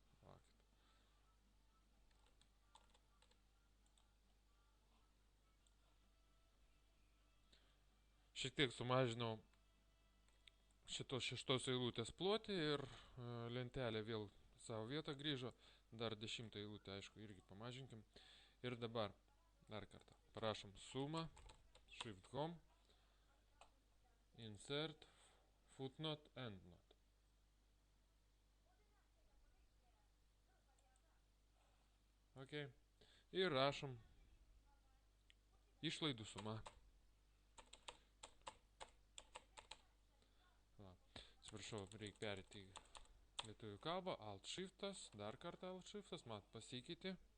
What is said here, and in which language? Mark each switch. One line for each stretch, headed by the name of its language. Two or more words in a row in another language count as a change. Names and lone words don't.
Lithuanian: Šiek tiek sumažinau šitos 6 eilutės plotį ir lentelė vėl savo vietą grįžo. Dar 10 eilutę, aišku, irgi pamažinkim. Ir dabar, dar kartą, parašom sumą,
English: shift home, insert, footnote, endnote.
Lithuanian: Ok. Ir rašom išlaidų suma. Atsiprašau, reikia perėti į lietuvių kalbą, Alt Shiftas, dar kartą Alt Shiftas, mat pasikeitė.